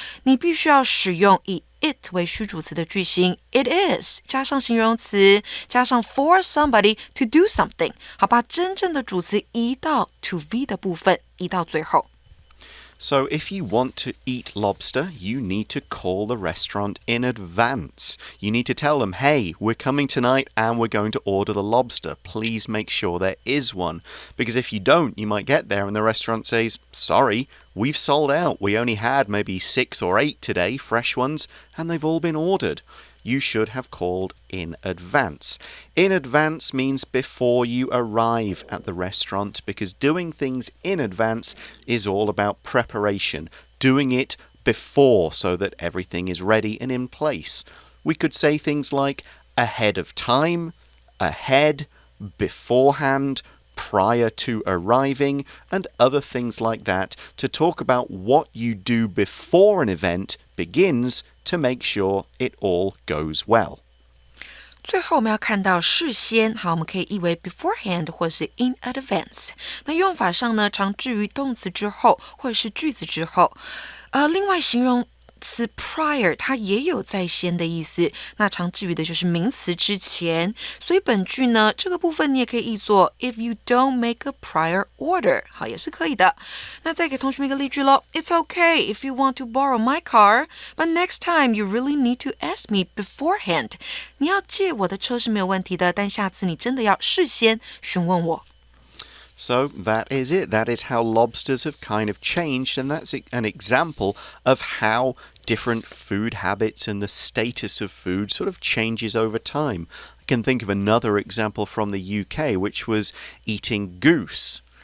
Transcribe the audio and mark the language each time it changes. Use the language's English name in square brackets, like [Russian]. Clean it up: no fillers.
[Chinese] 你必须要使用以it 为虚主词的句型 it is 加上形容词加上 [English] for somebody to do something， [Chinese] 好，把真正的主词移到 to be 的部分，移到最后。 [English] So if you want to eat lobster, you need to call the restaurant in advance. You need to tell them, hey, we're coming tonight and we're going to order the lobster. Please make sure there is one. Because if you don't, you might get there and the restaurant says, sorry, we've sold out. We only had maybe 6 or 8 today, fresh ones, and they've all been ordered. You should have called in advance. In advance means before you arrive at the restaurant, because doing things in advance is all about preparation, doing it before so that everything is ready and in place. We could say things like ahead of time, ahead, beforehand, prior to arriving, and other things like that to talk about what you do before an event begins to make sure it all goes well. [Chinese] 最后我们要看到事先，好，我们可以译为 beforehand 或是 in advance。那用法上呢，常置于动词之后或者是句子之后。另外形容词 prior 它也有在先的意思，那常置于的就是名词之前，所以本句呢这个部分你也可以译作 [English] if you don't make a prior order， [Chinese] 好，也是可以的。那再给同学们一个例句咯， [English] It's okay if you want to borrow my car, but next time you really need to ask me beforehand。 [Chinese] 你要借我的车是没有问题的，但下次你真的要事先询问我。 [English] So that is it. That is how lobsters have kind of changed, and that's an example of how different food habits and the status of food sort of changes over time. I can think of another example from the UK, which was eating goose.